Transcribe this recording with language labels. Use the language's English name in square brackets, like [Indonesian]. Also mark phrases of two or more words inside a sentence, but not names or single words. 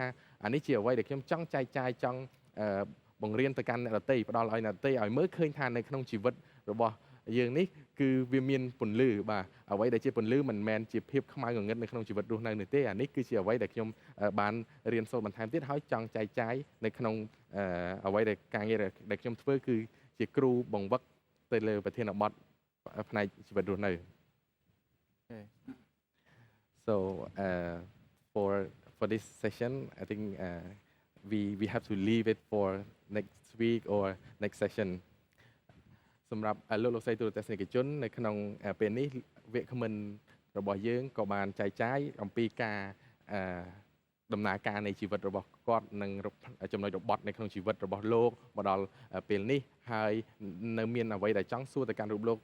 [Khmer] អានេះជាអ្វីដែលខ្ញុំចង់ចែកចាយចង់បង្រៀនទៅកាន់អ្នកដទៃផ្ដល់ឲ្យអ្នកដទៃឲ្យមើលឃើញថានៅក្នុងជីវិតរបស់យើងនេះគឺវាមានពន្លឺបាទអ្វីដែលជាពន្លឺមិនមែនជាភាពខ្មៅងងឹតនៅក្នុងជីវិតរស់នៅនេះទេអានេះគឺជាអ្វីដែលខ្ញុំបានរៀនសូត្របន្ថែមទៀតហើយចង់ចែកចាយនៅក្នុងអ្វីដែលការងារដែលខ្ញុំធ្វើគឺជាគ្រូបង្វឹកទៅលើប្រធានបទផ្នែកជីវិតរស់នៅ [English] So for this session I think we have to leave it for next week or next session [Khmer] សម្រាប់លោកស្រីទូរទស្សនិកជននៅក្នុងពេលនេះវគ្គ comment របស់យើងក៏បានចែកចាយអំពី ការដំណើរការនៃជីវិតរបស់គាត់និងចំណុចរបត់នៅក្នុងជីវិតរបស់លោកមកដល់ពេលនេះហើយនៅមានអ្វីដែលចង់សួរទៅកាន់រូបលោក